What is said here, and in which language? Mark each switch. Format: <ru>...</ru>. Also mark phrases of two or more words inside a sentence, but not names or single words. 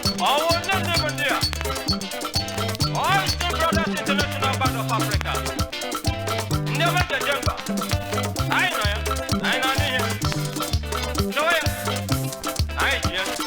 <ig>Ọwụ ndị ndị bụ ndị a.</ig> <en>All the brothers international band of Africa.</en> <ig>Ndị ọma ji eje mba. Anyị nọ ya, anyị nọ n'ihe. Chọwa ya, anyị ji ya.</ig>